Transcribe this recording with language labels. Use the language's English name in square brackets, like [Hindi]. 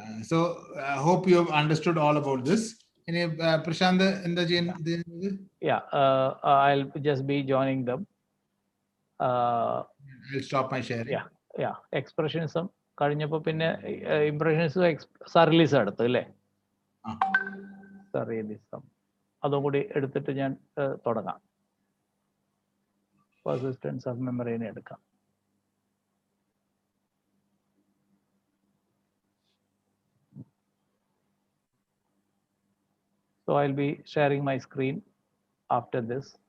[English] So I hope you have understood all about this. [Malayalam] ഇനി പ്രശാന്ത് എന്താ ചെയ്യുന്നത്? [English] Yeah, I'll just be joining them. I'll stop my sharing. Yeah. [Malayalam] Expressionism കഴിഞ്ഞപ്പോൾ പിന്നെ impressionism, surrealism എടുത്തു അല്ലേ? Surrealism അതും കൂടി എടുത്തിട്ട് ഞാൻ തുടങ്ങാം. [English] Persistence of memory എടുക്കാം. So I'll be sharing my screen after this.